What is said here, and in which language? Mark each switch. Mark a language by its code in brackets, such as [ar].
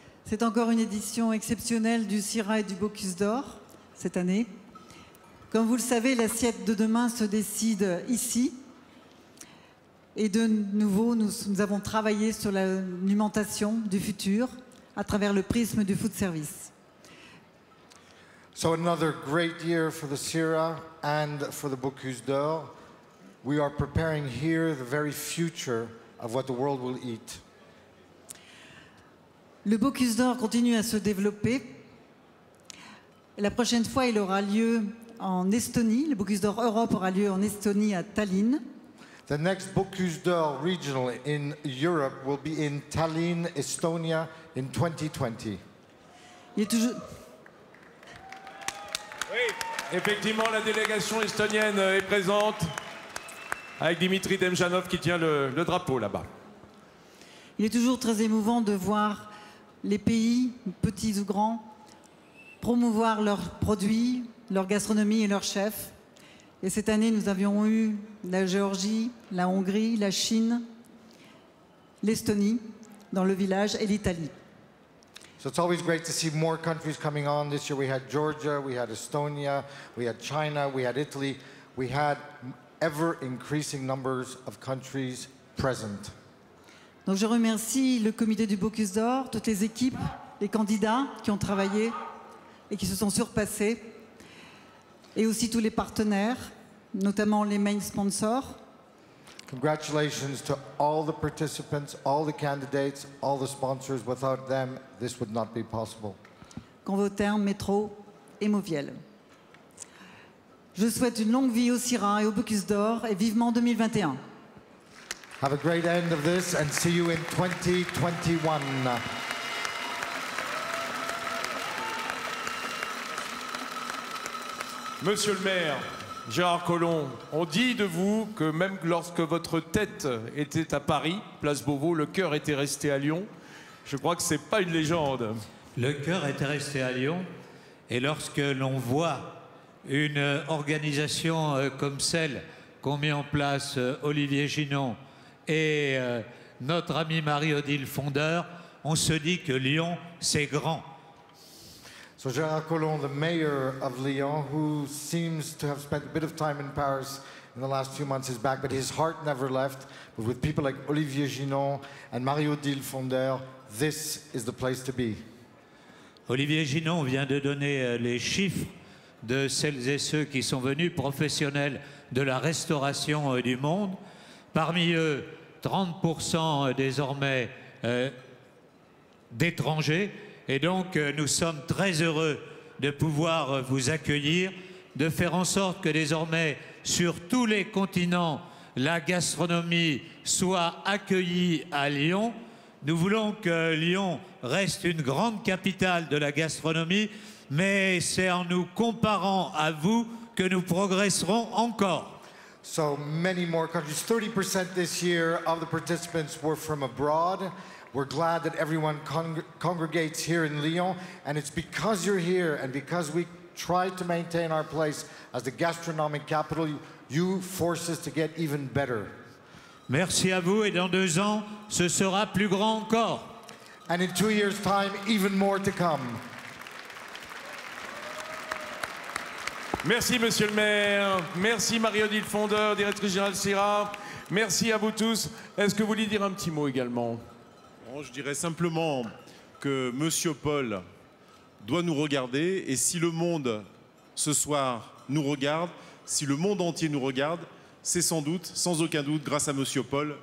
[fr] C'est encore une édition exceptionnelle du CIRA et du Bocuse d'Or cette année. Comme vous le savez, l'assiette de demain se décide ici. Et de nouveau, nous avons travaillé sur l'alimentation du futur à travers le prisme du food service. [en] So another great year for the CIRA and for the Bocuse d'Or. We are preparing here the very future of what the world will eat. [fr] Le Bocuse d'Or continue à se développer. Et la prochaine fois, il aura lieu en Estonie. Le Bocuse d'Or Europe aura lieu en Estonie, à Tallinn. [en] The next Bocuse d'Or regional in Europe will be in Tallinn, Estonia in 2020. [fr] Il est toujours... Oui, effectivement, la délégation estonienne est présente avec Dimitri Demjanov qui tient le drapeau là-bas. Il est toujours très émouvant de voir les pays, petits ou grands, promouvoir leurs produits, leur gastronomie et leurs chefs. Et cette année, nous avions eu la Géorgie, la Hongrie, la Chine, l'Estonie dans le village et l'Italie. [en] So it's always great to see more countries coming on. This year we had Georgia, we had Estonia, we had China, we had Italy. we had ever-increasing numbers of countries present. [fr] Donc je remercie le comité du Bocuse d'Or, toutes les équipes, les candidats qui ont travaillé et qui se sont surpassés, et aussi tous les partenaires, notamment les main sponsors. [en] Congratulations to all the participants, all the candidates, all the sponsors. Without them, this would not be possible. [fr] Convotern, Métro et Moviel. Je souhaite une longue vie au CIRA et au Bocuse d'Or et vivement 2021. [en] Have a great end of this and see you in 2021. [fr] Monsieur le maire, Gérard Collomb, on dit de vous que même lorsque votre tête était à Paris, place Beauvau, le cœur était resté à Lyon. Je crois que ce n'est pas une légende. Le cœur était resté à Lyon, et lorsque l'on voit une organisation comme celle qu'ont mis en place Olivier Ginon et notre ami Marie-Odile Fondeur, on se dit que Lyon, c'est grand. [en] So Gérard Collomb, the mayor of Lyon, who seems to have spent a bit of time in Paris in the last few months, is back, but his heart never left. But with people like Olivier Ginon and Marie-Odile Fondeur, this is the place to be. [fr] Olivier Ginon vient de donner les chiffres de celles et ceux qui sont venus, professionnels de la restauration du monde. Parmi eux, 30% désormais d'étrangers. Et donc, nous sommes très heureux de pouvoir vous accueillir, de faire en sorte que désormais, sur tous les continents, la gastronomie soit accueillie à Lyon. Nous voulons que Lyon reste une grande capitale de la gastronomie, mais c'est en nous comparant à vous que nous progresserons encore. [en] So many more countries, 30% this year of the participants were from abroad. We're glad that everyone congregates here in Lyon, and it's because you're here and because we try to maintain our place as the gastronomic capital, you force us to get even better. [fr] Merci à vous, et dans 2 ans, ce sera plus grand encore. [en] And in 2 years' time, even more to come. [fr] Merci, monsieur le maire. Merci, Marie-Odile Fondeur, directrice générale CIRA. Merci à vous tous. Est-ce que vous voulez dire un petit mot également? Bon, je dirais simplement que monsieur Paul doit nous regarder, et si le monde, ce soir, nous regarde, si le monde entier nous regarde, c'est sans doute, sans aucun doute, grâce à monsieur Paul.